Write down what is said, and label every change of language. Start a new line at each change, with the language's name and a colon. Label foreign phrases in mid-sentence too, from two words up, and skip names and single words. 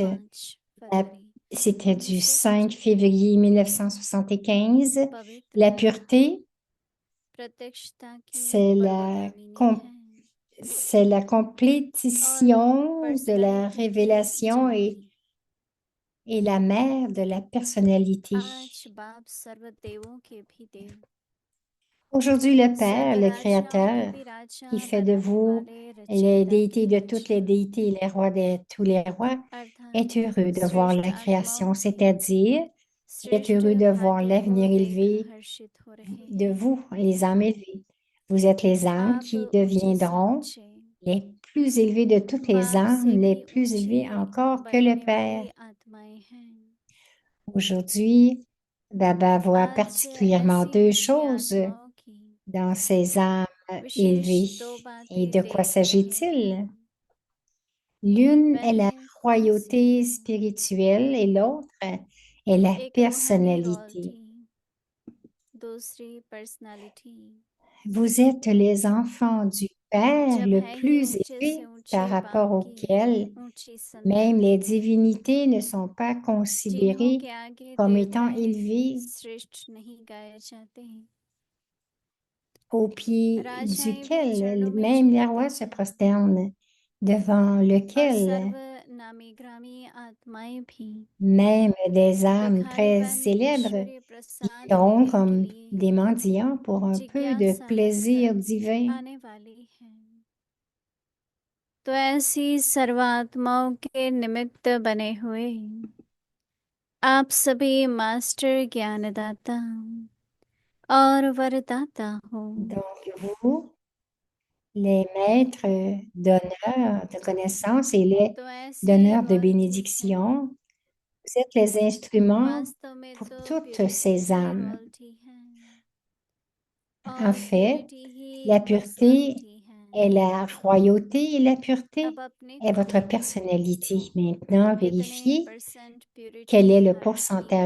Hindi: 5 फरवरी
French: C'était du 5 février 1975.
Hindi: पवित्र
French: La pureté,
Hindi: प्रत्यक्षता की
French: c'est
Hindi: पर्वतामिनी है
French: c'est la complétion de la
Hindi: पर्सनालिटी की
French: révélation
Hindi: जननी
French: et la mère de la personnalité.
Hindi: आज बाप सर्व देवों के भी देव
French: Aujourd'hui, le Père,
Hindi: सर्व
French: le
Hindi: राजाओं के
French: Créateur,
Hindi: भी राजा
French: qui fait de
Hindi: बनाने
French: vous
Hindi: वाले
French: les
Hindi: रचयिता
French: déités
Hindi: की
French: de toutes les
Hindi: रचना
French: déités et les rois de tous les rois, est
Hindi: अर्थात
French: heureux de voir
Hindi: श्रेष्ठ
French: la
Hindi: आत्माओं
French: création,
Hindi: के
French: c'est-à-dire est
Hindi: श्रेष्ठ
French: heureux de voir
Hindi: भाग्य को
French: l'avenir
Hindi: देख
French: élevé
Hindi: हर्षित हो रहे
French: de
Hindi: हैं
French: vous, les âmes élevées. Vous êtes les âmes
Hindi: आप
French: qui
Hindi: ऊंचे से
French: deviendront
Hindi: ऊंचे
French: les plus élevées de toutes les
Hindi: बाप
French: âmes,
Hindi: से
French: les
Hindi: भी
French: plus élevées
Hindi: ऊंचे
French: encore que le
Hindi: बनने
French: Père.
Hindi: वाली आत्माएं हैं
French: Aujourd'hui, Baba voit
Hindi: आज
French: particulièrement
Hindi: ऐसी
French: deux
Hindi: ऊंची
French: choses
Hindi: आत्माओं की
French: dans ces âmes
Hindi: विशेष
French: élevées.
Hindi: दो
French: Et
Hindi: बातें
French: de quoi
Hindi: देख रहे
French: s'agit-il?
Hindi: हैं
French: L'une est la
Hindi: पहले कौन सी
French: royauté
Hindi: है
French: spirituelle et l'autre est la
Hindi: एक रूहानी
French: personnalité.
Hindi: रॉयल्टी दूसरी पर्सनालिटी
French: Vous êtes les enfants du Père
Hindi: जब
French: le
Hindi: है ही
French: plus
Hindi: ऊंचे से
French: élevé par
Hindi: ऊंचे
French: rapport
Hindi: बाप
French: auquel
Hindi: की ऊंची
French: même les
Hindi: संतान
French: divinités ne sont pas
Hindi: जिन्हों
French: considérées
Hindi: के आगे
French: comme étant
Hindi: देवताएं
French: élevées
Hindi: श्रेष्ठ नहीं गाए जाते
French: au pied
Hindi: राजाएं भी
French: duquel
Hindi: चरणों में
French: même les
Hindi: झुकते
French: rois se
Hindi: हैं
French: prosternent, devant
Hindi: और सर्व
French: lequel
Hindi: नामी ग्रामी आत्माएं भी
French: même des âmes très
Hindi: भिखारीपन
French: célèbres
Hindi: ईश्वरीय प्रसाद
French: iront
Hindi: लेने के
French: comme
Hindi: लिए
French: des mendiants pour un peu de
Hindi: जिज्ञासा
French: plaisir
Hindi: रखकर
French: divin.
Hindi: आने वाली है तो ऐसी सर्वात्माओं के निमित्त बने हुए आप सभी मास्टर ज्ञानदाता और वरदाता हो
French: Donc vous, les maîtres d'honneur, de connaissance et les
Hindi: तो ऐसी
French: donneurs de
Hindi: रॉयल्टी है,
French: bénédiction. Vous êtes les instruments
Hindi: वास्तव में
French: pour
Hindi: तो
French: toutes
Hindi: प्योरिटी
French: ces
Hindi: ही
French: âmes.
Hindi: रॉयल्टी है
French: En
Hindi: और
French: fait,
Hindi: प्योरिटी ही
French: la pureté
Hindi: पर्सनालिटी है।
French: est la royauté et la pureté
Hindi: अब अपने
French: est votre
Hindi: खुद
French: personnalité. Maintenant,
Hindi: कितने
French: vérifiez
English: percent purity
French: quel est le
Hindi: धारण
French: pourcentage